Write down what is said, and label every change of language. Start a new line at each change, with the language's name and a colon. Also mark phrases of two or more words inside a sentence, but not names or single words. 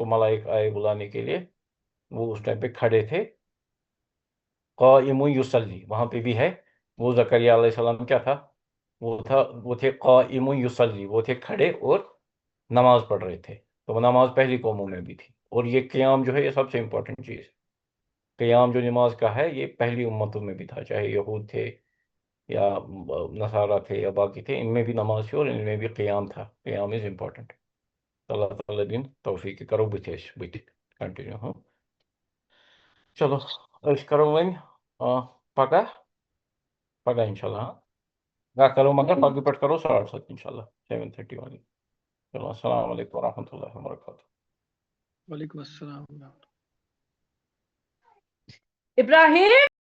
Urdu: ملائک آئے بلانے کے لیے وہ اس ٹائم پہ کھڑے تھے،
Arabic: قائم یصلی،
Urdu: وہاں پہ بھی ہے، وہ زکریا علیہ السلام کیا تھا، وہ تھے
Arabic: قائم یصلی،
Urdu: وہ تھے کھڑے اور نماز پڑھ رہے تھے، تو وہ نماز پہلی قوموں میں بھی تھی، اور یہ قیام جو ہے یہ سب سے امپورٹنٹ چیز، قیام جو نماز کا ہے یہ پہلی امتوں میں بھی تھا، چاہے یہود تھے یا نصارہ تھے یا باقی تھے، ان میں بھی نماز تھی اور ان میں بھی قیام تھا، قیام
English: is important.
Kashmiri: اللہ تعالیٰ دین توفیق کرو بتھ کنٹینیو. ہاں چلو أسۍ کرو وۄنۍ پگاہ انشاءاللہ، ہاں کرو مگر پگہٕ پٮ۪ٹھ کرو 7:30 انشاءاللہ 7:30 والی.
Arabic: چلو السلام علیکم ورحمۃ اللہ وبرکاتہ. وعلیکم السلام. ابراہیم